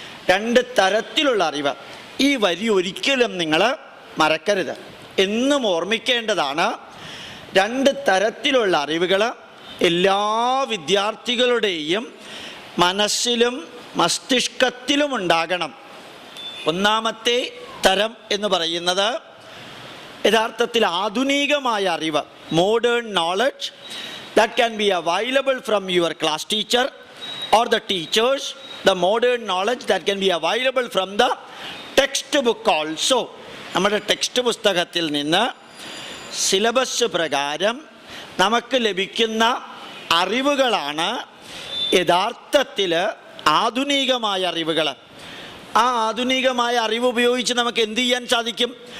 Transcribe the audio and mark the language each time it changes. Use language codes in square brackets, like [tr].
[ml] 2 തരത്തിലുള്ള അറിവ്. ഈ വരി ഒരിക്കലും നിങ്ങൾ മറക്കരുത്, എന്നും ഓർമ്മിക്കേണ്ടതാണ്. 2 തരത്തിലുള്ള അറിവുകൾ എല്ലാ വിദ്യാർത്ഥികളുടെയും മനസ്സിലും മസ്തിഷ്കത്തിലും ഉണ്ടാകണം. ഒന്നാമത്തെ തരം എന്ന് പറയുന്നത് യഥാർത്ഥത്തിൽ ആധുനികമായ അറിവ്, [en] Modern knowledge that can be available from your class teacher or the teachers, the modern knowledge that can be available from the textbook also. [ml] നമ്മുടെ ടെക്സ്റ്റ് പുസ്തകത്തിൽ നിന്ന് സിലബസ് പ്രകാരം നമുക്ക് ലഭിക്കുന്ന അറിവുകളാണ് യഥാർത്ഥത്തിൽ ആധുനികമായ അറിവുകൾ. ആ ആധുനികമായ അറിവ് ഉപയോഗിച്ച് നമുക്ക് എന്ത് ചെയ്യാൻ സാധിക്കും?